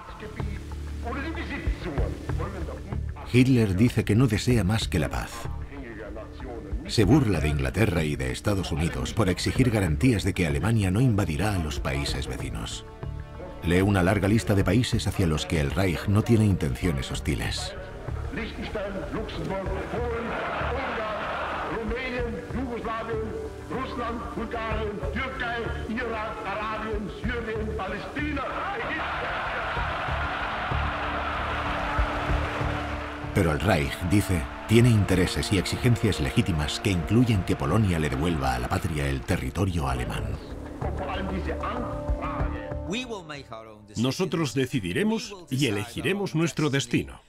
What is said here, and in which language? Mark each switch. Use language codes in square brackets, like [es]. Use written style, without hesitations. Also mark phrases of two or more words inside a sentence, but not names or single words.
[es] Hitler dice que no desea más que la paz. Se burla de Inglaterra y de Estados Unidos por exigir garantías de que Alemania no invadirá a los países vecinos. Lee una larga lista de países hacia los que el Reich no tiene intenciones hostiles. Liechtenstein, Luxemburg, Polen, Ungarn, Rumänien, Jugoslawien, Russland, Bulgarien, Türkei, Irak, Arabien, Syrien, Palästina, Ägypten. Pero el Reich, dice, tiene intereses y exigencias legítimas que incluyen que Polonia le devuelva a la patria el territorio alemán. Nosotros decidiremos y elegiremos nuestro destino.